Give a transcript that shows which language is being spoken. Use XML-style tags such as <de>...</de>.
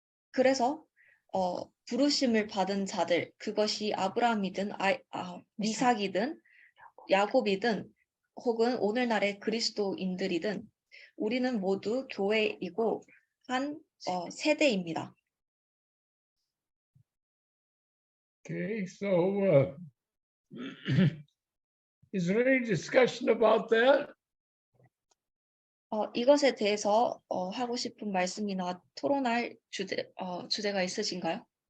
<ko>그래서 부르심을 받은 자들, 그것이 아브라함이든 이삭이든 야곱이든 혹은 오늘날의 그리스도인들이든 우리는 모두 교회이고 한 세대입니다.</ko> <en>Okay, so is there any discussion about that?</en> <ko>이것에 대해서 하고 싶은 말씀이나 토론할 주제가 있으신가요?</ko>